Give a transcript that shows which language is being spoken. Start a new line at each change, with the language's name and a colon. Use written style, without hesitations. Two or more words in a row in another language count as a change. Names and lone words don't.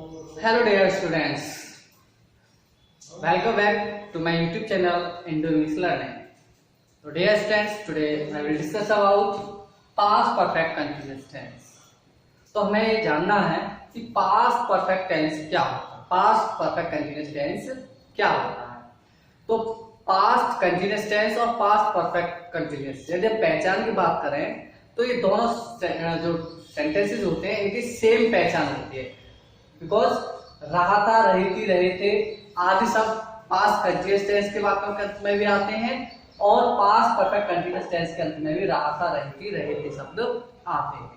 English: Hello dear students, welcome back to my YouTube channel Indo English Learning. So dear students, today I will discuss about past perfect continuous tense.
Hindi: तो हमें ये जानना है कि
English: past perfect tense
Hindi: क्या होता है,
English: past perfect continuous tense
Hindi: क्या होता है। तो
English: past continuous tense
Hindi: और
English: past perfect continuous
Hindi: यदि हम पहचान की बात करें तो ये दोनों जो सेंटेंसेस होते हैं इनकी सेम पहचान होती है। बिकॉज रहा था, रही थी, रहे थे आदि सब
English: past continuous tense
Hindi: के वाक्यों के अंत में भी आते हैं और
English: past perfect continuous tense
Hindi: के अंत में भी रहा था, रही थी, रहे थे शब्द आते हैं।